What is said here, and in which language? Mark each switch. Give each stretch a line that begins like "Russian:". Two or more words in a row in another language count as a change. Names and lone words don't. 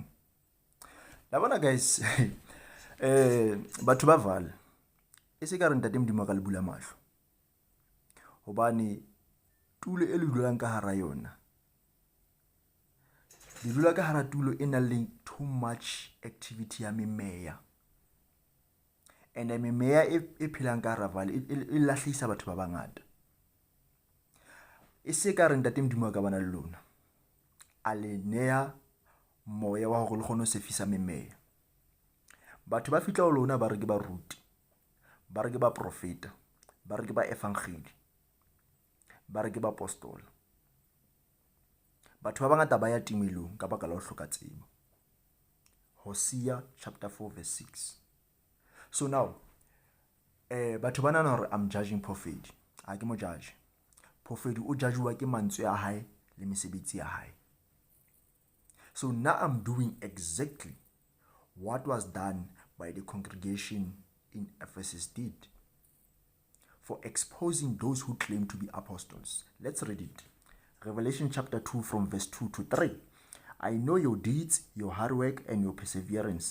Southern Sotho: La bona guys batho ba vala e se ka re ntate Modimo ka le bula mahlo hobane tulo e le dulang ka hara yona di dula ka hara tulo e nang le
English: too much activity
Southern Sotho: ya memeya, and memeya e phelang ka hara vale e lahlisa batho ba bangata. E se ka re ntate Modimo ka bana le lona a le neya moya wa hore le kgone ho sefisa memeya. Batho ba fitla ho lona ba re ke ba ruti, ba re ke ba profeta, ba re ke ba evangeli, ba re ke ba apostola. Batho ba bangata ba ya timelong ka baka la ho hloka tsebo.
English: Hosea chapter 4 verse 6. So now
Southern Sotho: batho ba nana hore
English: I'm judging Propheti.
Southern Sotho: Ha ke mo judge. Propheti o judgewa ke mantswe a hae le mesebetsi ya hae.
English: So now I'm doing exactly what was done by the congregation in Ephesus did for exposing those who claim to be apostles. Let's read it. Revelation chapter 2 from verse 2 to 3. I know your deeds, your hard work, and your perseverance.